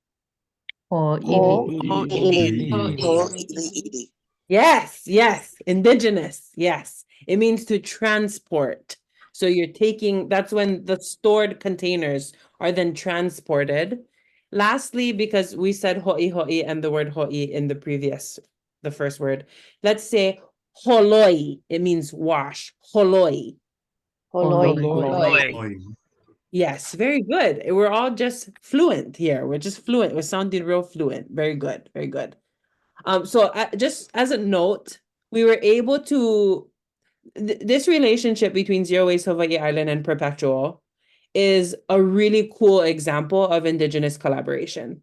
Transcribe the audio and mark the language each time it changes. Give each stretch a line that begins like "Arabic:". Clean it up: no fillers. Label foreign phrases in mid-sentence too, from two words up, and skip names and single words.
English: Ho'iliili. Yes, indigenous, yes. It means to transport. So that's when the stored containers are then transported. Lastly, because we said hoʻihoʻi and the word hoʻi in the first word, let's say holoi. It means wash. Holoi. Yes, very good. We're all just fluent here. We're just fluent. We're sounding real fluent. Very good, very good. So just as a note, we were able to, this relationship between Zero Waste Hawaii Island and Perpetual is a really cool example of indigenous collaboration.